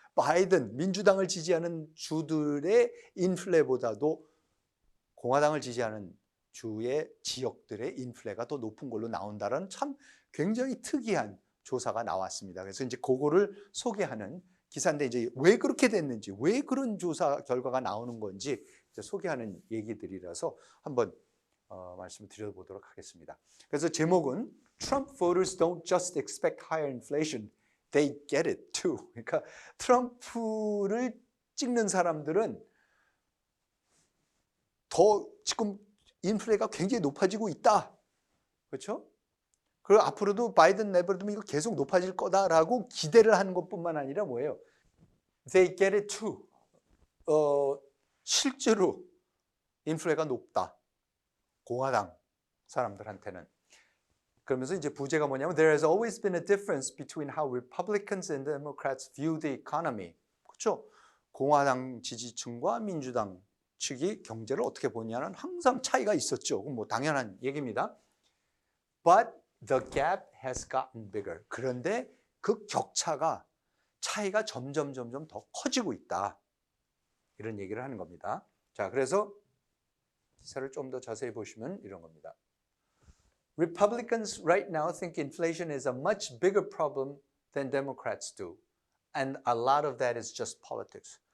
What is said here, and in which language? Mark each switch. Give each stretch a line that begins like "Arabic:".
Korean: 바이든 민주당을 지지하는 주들의 인플레보다도 공화당을 지지하는 주의 지역들의 인플레가 더 높은 걸로 나온다는 참 굉장히 특이한 조사가 나왔습니다. 그래서 이제 그거를 소개하는 기사인데 이제 왜 그렇게 됐는지, 왜 그런 조사 결과가 나오는 건지 이제 소개하는 얘기들이라서 한번 말씀을 드려보도록 하겠습니다. 그래서 제목은
English: Trump voters don't just expect higher inflation, they get it too.
Korean: 그러니까 트럼프를 찍는 사람들은 더 지금 인플레가 굉장히 높아지고 있다. 그렇죠? 그리고 앞으로도 바이든 내버려두면 이거 계속 높아질 거다라고 기대를 하는 것뿐만 아니라 뭐예요?
English: They get it too.
Korean: 실제로 인플레가 높다. 공화당 사람들한테는. 그러면서 이제 부제가 뭐냐면
English: There has always been a difference between how Republicans and Democrats view the economy.
Korean: 그렇죠? 공화당 지지층과 민주당 측이 경제를 어떻게 보냐는 항상 차이가 있었죠. 뭐 당연한 얘기입니다.
English: But the gap has gotten bigger.
Korean: 그런데 그 차이가 점점 더 커지고 있다. 이런 얘기를 하는 겁니다. 자, 그래서 기사를 좀 더 자세히 보시면 이런 겁니다.
English: Republicans right now think inflation is a much bigger problem than Democrats do. And a lot of that is just politics.